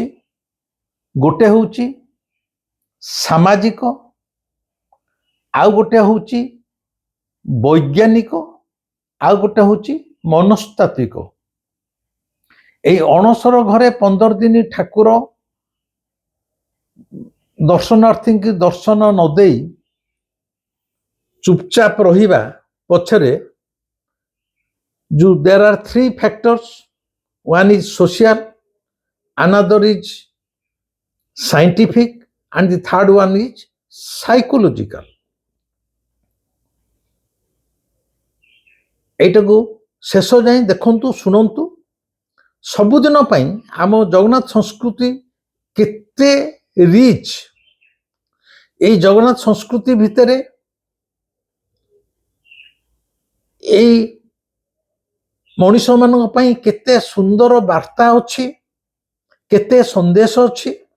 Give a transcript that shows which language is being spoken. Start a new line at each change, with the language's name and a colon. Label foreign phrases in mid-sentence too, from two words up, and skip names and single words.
Odia: ଗୋଟେ ହେଉଛି ସାମାଜିକ, ଆଉ ଗୋଟେ ହେଉଛି ବୈଜ୍ଞାନିକ ଆଉ ଗୋଟେ ହେଉଛି ମନସ୍ତାତ୍ତ୍ୱିକ। ଏଇ ଅଣସର ଘରେ 15 ଦିନ ଠାକୁର ଦର୍ଶନାର୍ଥୀଙ୍କୁ ଦର୍ଶନ ନ ଦେଇ ଚୁପଚାପ ରହିବା ପଛରେ
English: there are 3 factors. One is social, another is scientific, and the third one is psychological.
Odia: ଏଇଟାକୁ ଶେଷ ଯାଏଁ ଦେଖନ୍ତୁ, ଶୁଣନ୍ତୁ। ସବୁଦିନ ପାଇଁ ଆମ ଜଗନ୍ନାଥ ସଂସ୍କୃତି କେତେ ରିଚ୍, ଏଇ ଜଗନ୍ନାଥ ସଂସ୍କୃତି ଭିତରେ ଏଇ ମଣିଷମାନଙ୍କ ପାଇଁ କେତେ ସୁନ୍ଦର ବାର୍ତ୍ତା ଅଛି, କେତେ ସନ୍ଦେଶ ଅଛି,